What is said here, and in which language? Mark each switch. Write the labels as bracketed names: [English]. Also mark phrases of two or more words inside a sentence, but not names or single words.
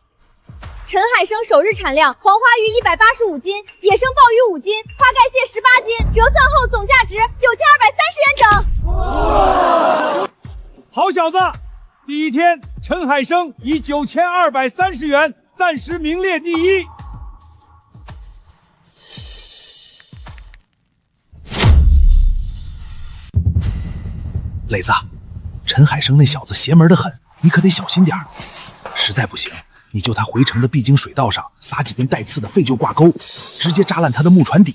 [Chinese] 陳海生首日產量：黃花魚185斤，野生鮑魚5斤，花蓋蟹18斤，折算後總價值9230元整。哇！好小子，第一天陳海生以9230元暫時名列第1。磊子，陈海生那小子邪门得很，你可得小心点儿。實在不行，你就他回程的必經水道上撒幾根帶刺的廢舊掛鈎，直接扎爛他的木船底。